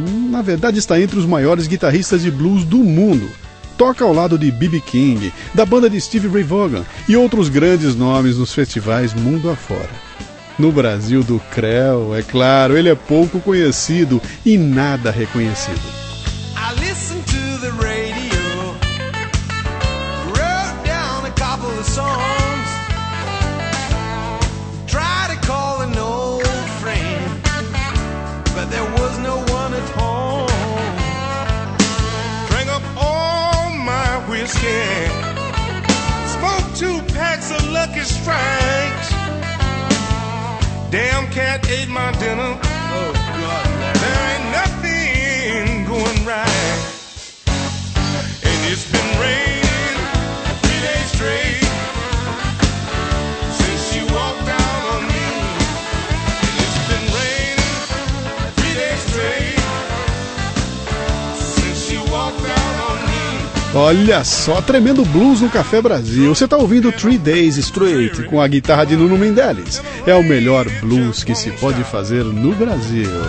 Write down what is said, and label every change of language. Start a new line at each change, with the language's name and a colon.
Portuguese: Na verdade, está entre os maiores guitarristas de blues do mundo. Toca ao lado de B.B. King, da banda de Stevie Ray Vaughan e outros grandes nomes nos festivais mundo afora. No Brasil do Creu, é claro, ele é pouco conhecido e nada reconhecido.
English: I listened to the radio, wrote down a couple of songs, tried to call an old friend, but there was no one at home. Drank up all my whiskey, smoked two packs of Lucky Strikes. Damn cat ate my dinner. There ain't nothing going right. And it's been raining 3 days straight since you walked out on me. And it's been raining 3 days straight since you walked out on me.
Portuguese: Olha só, tremendo blues no Café Brasil. Você tá ouvindo 3 Days Straight com a guitarra de Nuno Mindeles. É o melhor blues que se pode fazer no Brasil.